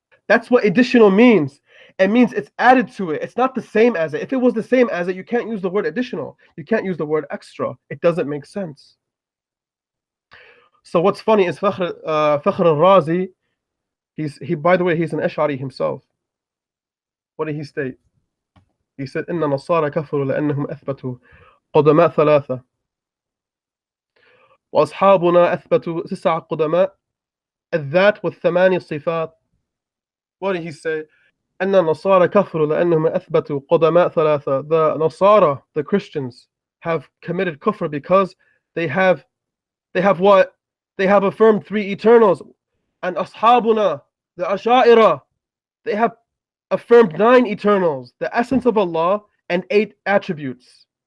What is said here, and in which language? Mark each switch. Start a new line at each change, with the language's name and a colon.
English: That's what additional means. It means it's added to it. It's not the same as it. If it was the same as it, you can't use the word additional. You can't use the word extra. It doesn't make sense. So what's funny is Fakhr al-Razi, by the way, he's an Ash'ari himself. What did he state? He said,
Arabic: إن النصارى كفروا لأنهم أثبتوا قدماء ثلاثة وأصحابنا أثبتوا 9 قدماء الذات والثماني الصفات.
English: What did he say?
Arabic: أن النصارى كفروا لأنهم أثبتوا قدماء ثلاثة.
English: The Nasara, the Christians, have committed kufr because they have what? They have affirmed 3 eternals. And ashabuna, the Asha'ira, they have affirmed 9 eternals, the essence of Allah, and 8 attributes.